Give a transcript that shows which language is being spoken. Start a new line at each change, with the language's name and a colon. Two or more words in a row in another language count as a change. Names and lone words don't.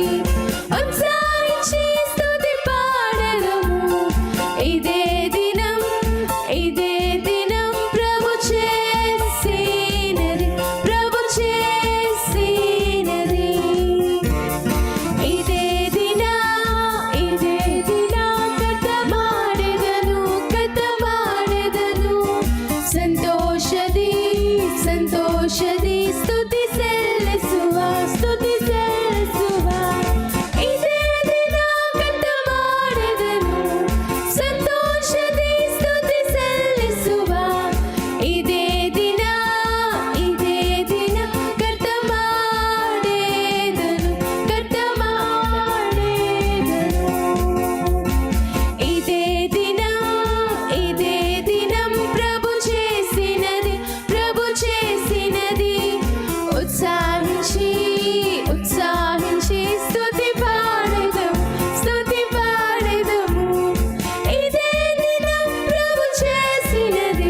Telugu: ఉత్సాహించి స్తుతి పాడెదము. ఇదే దినం, ఇదే దినం ప్రభు చేసినది, ప్రభు చేసినది. ఇదే దినా, ఇదే దినా
Kannada: ಸಂತೋಷದಿ ಸಂತೋಷದಿ ಸ್ತುತಿ ಸಲ್ಲಿಸುವ, ಸ್ತುತಿ ಸಲ್ಲಿಸುವ. ಇದೇ ದಿನ ಕಥ ಮಾಡಿದನು, ಸಂತೋಷದಿ ಸ್ತುತಿ ಸಲ್ಲಿಸುವ. ಇದೇ ದಿನ, ಇದೇ ದಿನ ಕಥ ಮಾಡಿದನು, ಕಥ ಮಾಡಿದನು. ಇದೇ ದಿನ, ಇದೇ
Telugu: ದಿనం ప్రభు చేసినది, ప్రభు చేసినది. ఉత్సాహించి ఉత్సాహించి స్తుతి పాడెదము, స్తుతి పాడెదము. ఇదే దినం ప్రభు చేసినది.